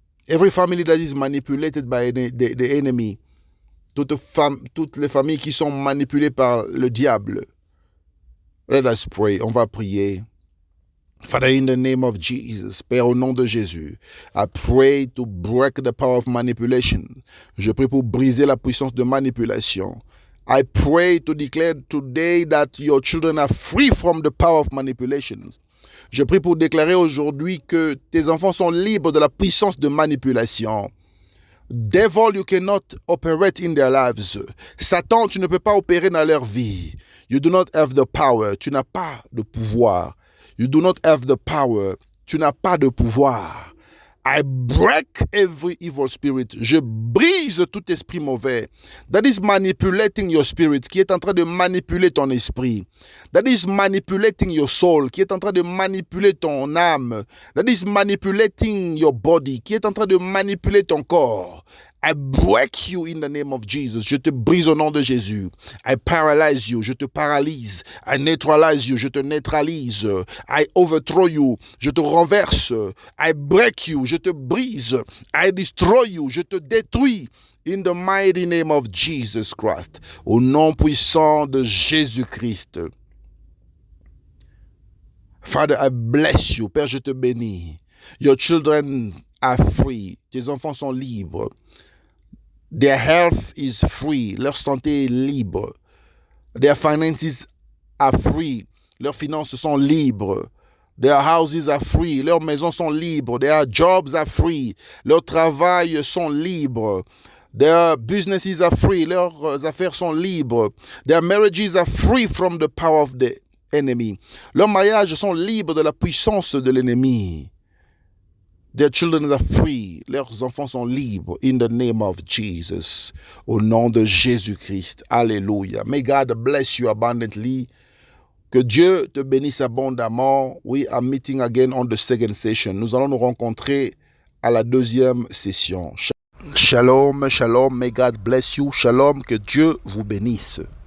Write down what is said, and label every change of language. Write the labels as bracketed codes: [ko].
[en] Every family that is manipulated by the enemy. [fr] Toutes les familles qui sont manipulées par le diable. [en] Let us pray. [fr] On va prier. [en] Father, in the name of Jesus, [fr] Père, au nom de Jésus, [en] I pray to break the power of manipulation. [fr] Je prie pour briser la puissance de manipulation. [en] I pray to declare today that your children are free from the power of manipulations. [fr] Je prie pour déclarer aujourd'hui que tes enfants sont libres de la puissance de manipulation. [en] Devil, you cannot operate in their lives. [fr] Satan, tu ne peux pas opérer dans leur vie. [en] You do not have the power. [fr] Tu n'as pas de pouvoir. [en] You do not have the power. [fr] Tu n'as pas de pouvoir. [en] I break every evil spirit. [fr] Je brise tout esprit mauvais. [en] That is manipulating your spirit. [fr] Qui est en train de manipuler ton esprit. [en] That is manipulating your soul. [fr] Qui est en train de manipuler ton âme. [en] That is manipulating your body. [fr] Qui est en train de manipuler ton corps. [en] I break you in the name of Jesus. [fr] Je te brise au nom de Jésus. [en] I paralyze you. [fr] Je te paralyse. [en] I neutralize you. [fr] Je te neutralise. [en] I overthrow you. [fr] Je te renverse. [en] I break you. [fr] Je te brise. [en] I destroy you. [fr] Je te détruis. [en] In the mighty name of Jesus Christ. [fr] Au nom puissant de Jésus-Christ. [en] Father, I bless you. [fr] Père, je te bénis. [en] Your children are free. [fr] Tes enfants sont libres. [en] Their health is free. [fr] Leur santé est libre. [en] Their finances are free. [fr] Leurs finances sont libres. [en] Their houses are free. [fr] Leurs maisons sont libres. [en] Their jobs are free. [fr] Leurs travails sont libres. [en] Their businesses are free. [fr] Leurs affaires sont libres. [en] Their marriages are free from the power of the enemy. [fr] Leurs mariages sont libres de la puissance de l'ennemi. [en] Their children are free. [fr] Leurs enfants sont libres. [en] In the name of Jesus. [fr] Au nom de Jésus-Christ. Alléluia. [en] May God bless you abundantly. [fr] Que Dieu te bénisse abondamment. [en] We are meeting again on the second session. [fr] Nous allons nous rencontrer à la deuxième session. Shalom, shalom. [en] May God bless you. [fr] Shalom. Que Dieu vous bénisse.